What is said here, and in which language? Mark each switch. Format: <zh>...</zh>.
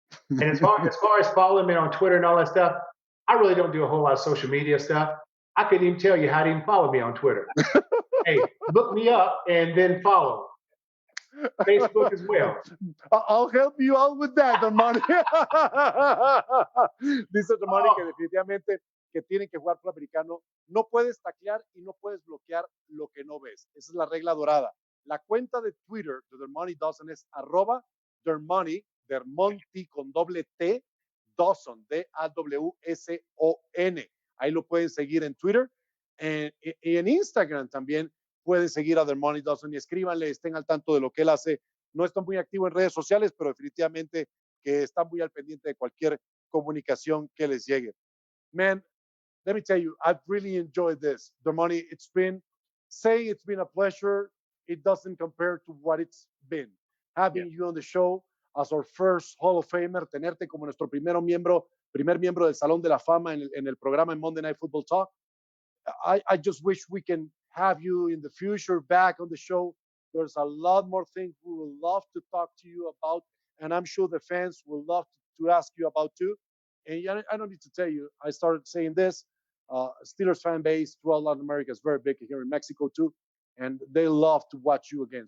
<en>And as far as following me on Twitter and all that stuff, I really don't do a whole lot of social media stuff. I couldn't even tell you how to even follow me on Twitter. Hey, look me up and then follow. Facebook as well. I'll help you out with that, Dermontti.</en> <es>Dice Dermontti que definitivamente que tienen que jugar fútbol americano. No puedes taclear y no puedes bloquear lo que no ves. Esa es la regla dorada. La cuenta de Twitter de Dermontti Dawson es @Dermontti, Dermontti con doble T, Dawson, DAWSON. Ahí lo pueden seguir en Twitter. Y en Instagram también pueden seguir a Dermontti Dawson y escríbanle, estén al tanto de lo que él hace. No está muy activo en redes sociales, pero definitivamente que está muy al pendiente de cualquier comunicación que les llegue.</es> <en>Man, let me tell you, I've really enjoyed this. Dermontti, it's been a pleasure. It doesn't compare to what it's been. Having you on the show as our first Hall of Famer,</en> <es>tenerte como nuestro primer miembro del Salón de la Fama en el programa en Monday Night Football Talk.</es> <en>I just wish we can have you in the future back on the show. There's a lot more things we would love to talk to you about, and I'm sure the fans will love to ask you about too. And I don't need to tell you, I started saying this, Steelers fan base throughout Latin America is very big here in Mexico too, and they love to watch you again.</en>